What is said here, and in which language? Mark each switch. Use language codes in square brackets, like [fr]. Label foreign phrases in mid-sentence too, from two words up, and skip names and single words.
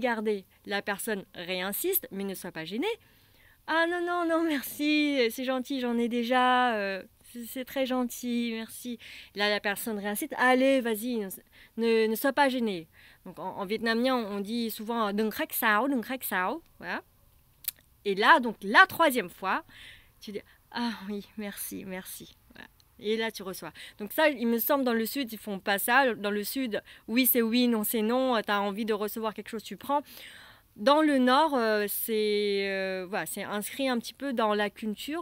[fr] » La personne réinsiste, mais ne sois pas gêné. « Ah non, non, non, merci, c'est gentil, j'en ai déjà, c'est très gentil, merci. » Là, la personne réinsiste. « Allez, vas-y, ne sois pas gêné. » Donc en vietnamien, on dit souvent « [vi] Đừng khách sáo, đừng khách sáo. [fr] » Voilà. Et là, donc la troisième fois, tu dis « Ah oui, merci. » Voilà. Et là, tu reçois. Donc ça, il me semble, dans le sud, ils font pas ça. Dans le sud, oui, c'est oui, non, c'est non. Tu as envie de recevoir quelque chose, tu prends. Dans le nord, voilà, c'est inscrit un petit peu dans la culture.